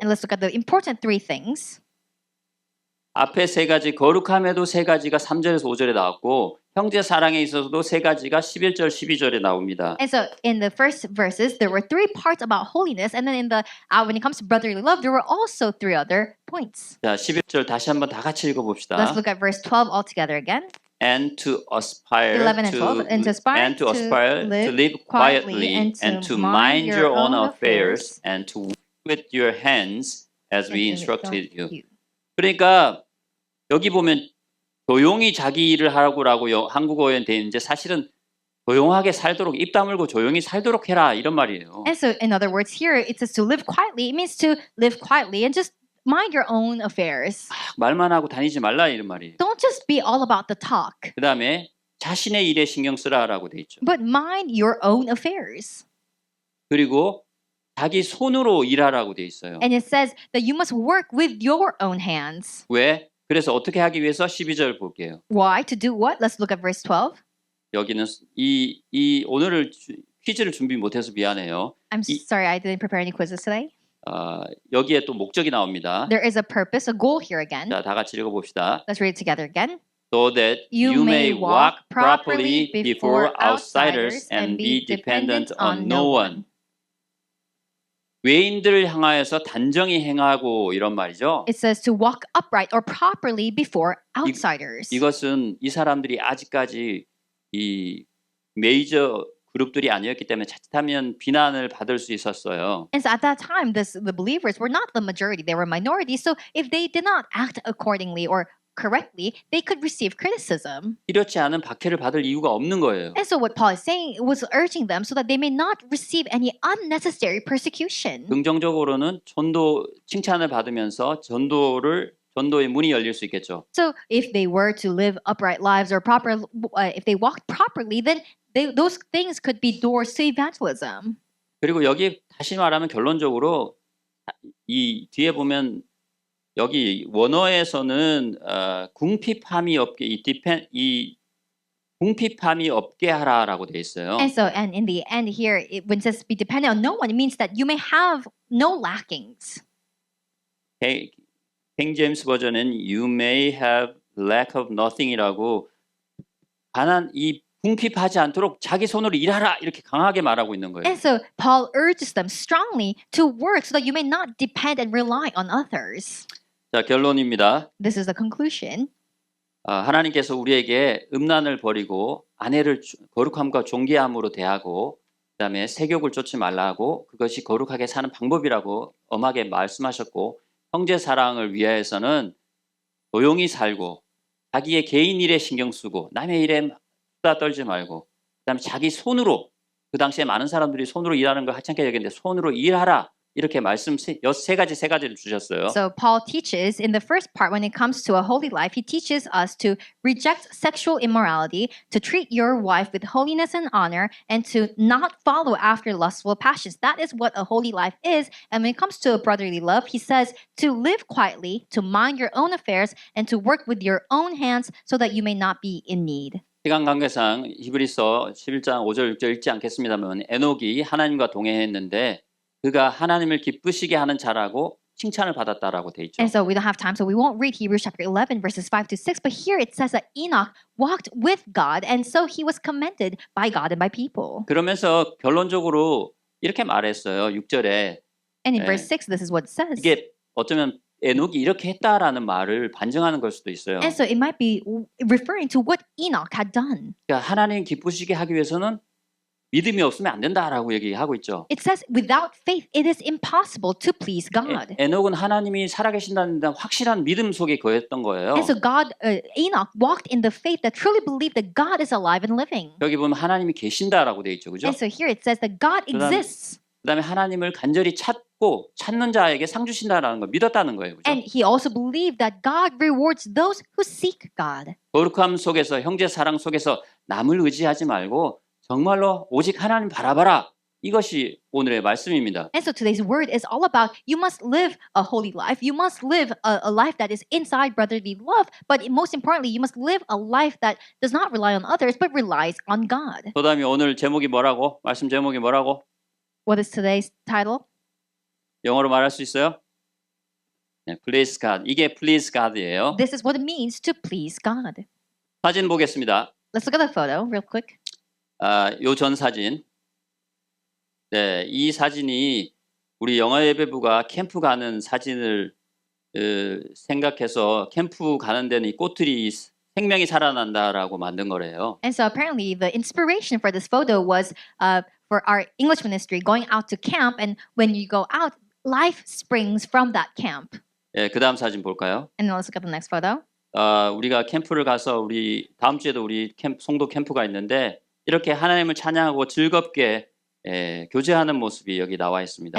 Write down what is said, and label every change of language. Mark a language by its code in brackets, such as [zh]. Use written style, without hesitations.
[en] And let's look at the important three things. [ko] 앞에 세 가지 거룩함에도 세 가지가 3절에서 5절에 나왔고 형제 사랑에 있어서도 세 가지가 11절 12절에 나옵니다. [en] And so in the first verses, there were three parts about holiness, and then when it comes to brotherly love, there were also three other points. [ko] 자, 11절 다시 한번 다 같이 읽어봅시다. [en] Let's look at verse 12 all together again. And to aspire 11 and 12, and to aspire to live quietly and to mind your own affairs and to work with your hands as we instructed you. [ko] 그러니까 여기 보면 조용히 자기 일을 하라고 한국어에 돼 있는데 사실은 조용하게 살도록 입 다물고 조용히 살도록 해라 이런 말이에요. [en] And so in other words here it says to live quietly. It means to live quietly and just mind your own affairs. [ko] 말만 하고 다니지 말라 이런 말이에요. [en] Don't just be all about the talk. [ko] 그다음에 자신의 일에 신경 쓰라라고 돼 있죠. [en] But mind your own affairs. [ko] 그리고 자기 손으로 일하라고 돼 있어요. [en] And it says that you must work with your own hands. [ko] 왜? 그래서 어떻게 하기 위해서 12절 볼게요. [en] Why? To do what? Let's look at verse 12. [ko] 여기는 이 오늘을 퀴즈를 준비 못해서 미안해요. [en] I'm sorry I didn't prepare any quizzes today. [ko] 여기에 또 목적이 나옵니다. [en] There is a purpose, a goal here again. [ko] 자, 다 같이 읽어봅시다. [en] Let's read it together again. So that you may walk properly before outsiders and be dependent on no one. [ko] 외인들을 향하여서 단정히 행하고 이런 말이죠. [en] It says to walk upright or properly before outsiders. [ko] 이것은 이 사람들이 아직까지 이 메이저 그룹들이 아니었기 때문에 자칫하면 비난을 받을 수 있었어요. [en] And so at that time, the believers were not the majority; they were minorities. So if they did not act accordingly or correctly, they could receive criticism. [ko] 필요치 않은 박해를 받을 이유가 없는 거예요. [en] And so what Paul is saying was urging them so that they may not receive any unnecessary persecution. [ko] 긍정적으로는 전도 칭찬을 받으면서 전도의 문이 열릴 수 있겠죠. [en] So if they were to live upright lives or if they walked properly, then those things could be doors to evangelism. [ko] 그리고 여기 다시 말하면 결론적으로 이 뒤에 보면 여기 원어에서는 궁핍함이 없게 궁핍함이 없게 하라라고 돼 있어요. [en] And in the end here, when it says be dependent on no one, it means that you may have no lackings. [ko] king James 버전은 [en] you may have lack of nothing [ko] 이라고 이 궁핍하지 않도록 자기 손으로 일하라 이렇게 강하게 말하고 있는 거예요. [en] And so Paul urges them strongly to work so that you may not depend and rely on others. [ko] 자, 결론입니다. [en] This is the conclusion. [ko] 하나님께서 우리에게 음란을 버리고 아내를 거룩함과 존귀함으로 대하고 그다음에 세욕을 쫓지 말라고 그것이 거룩하게 사는 방법이라고 엄하게 말씀하셨고 형제 사랑을 위하여서는 조용히 살고 자기의 개인 일에 신경 쓰고 남의 일에 수다 떨지 말고 그다음에 자기 손으로 그 당시에 많은 사람들이 손으로 일하는 걸 하찮게 여겼는데 손으로 일하라 이렇게 말씀 세 가지를 주셨어요. [en] So Paul teaches in the first part when it comes to a holy life, he teaches us to reject sexual immorality, to treat your wife with holiness and honor, and to not follow after lustful passions. That is what a holy life is. And when it comes to a brotherly love, he says to live quietly, to mind your own affairs, and to work with your own hands so that you may not be in need. [ko] 시간 관계상 히브리서 11장 5절 6절 읽지 않겠습니다만 에녹이 하나님과 동행했는데 그가 하나님을 기쁘시게 하는 자라고 칭찬을 받았다라고 돼 있죠. [en] And so we don't have time, so we won't read Hebrews chapter 11 verses 5 to 6. But here it says that Enoch walked with God, and so he was commended by God and by people. [ko] 그러면서 결론적으로 이렇게 말했어요. 6절에 [en] And in verse 6, this is what it says. [ko] 이게 어쩌면 에녹이 이렇게 했다라는 말을 반증하는 걸 수도 있어요. [en] And so it might be referring to what Enoch had done. [ko] 그러니까 하나님 기쁘시게 하기 위해서는 믿음이 없으면 안 된다라고 얘기하고 있죠. [en] It says without faith it is impossible to please God. [ko] 에녹은 하나님이 살아계신다는 확실한 믿음 속에 거했던 거예요. [en] And so Enoch walked in the faith that truly believed that God is alive and living. [ko] 여기 보면 하나님이 계신다라고 돼 있죠, 그죠? [en] And so here it says that God exists. [ko] 그다음에 하나님을 간절히 찾는 자에게 상 주신다라는 걸 믿었다는 거예요, 그죠? [en] And he also believed that God rewards those who seek God. [ko] 거룩함 속에서 형제 사랑 속에서 남을 의지하지 말고 정말로 오직 하나님 바라봐라. 이것이 오늘의 말씀입니다. [en] And so today's word is all about you must live a holy life. You must live a life that is inside brotherly love. But most importantly, you must live a life that does not rely on others but relies on God. [ko] 그다음에 오늘 제목이 뭐라고? 말씀 제목이 뭐라고? [en] What is today's title? [ko] 영어로 말할 수 있어요? 네, [en] Please God. [ko] 이게 [en] Please God [ko] 이에요. [en] This is what it means to please God. [ko] 사진 보겠습니다. [en] Let's look at the photo real quick. [ko] 요 전 사진. 네, 이 사진이 우리 영화예배부가 캠프 가는 사진을 생각해서 캠프 가는 데는 이 꽃들이 생명이 살아난다라고 만든 거래요. [en] And so apparently the inspiration for this photo was for our English ministry going out to camp, and when you go out, life springs from that camp. [ko] 예, 그다음 사진 볼까요? [en] And then let's look at the next photo. [ko] 우리가 캠프를 가서 다음 주에도 우리 송도 캠프가 있는데 이렇게 하나님을 찬양하고 즐겁게 교제하는 모습이 여기 나와 있습니다.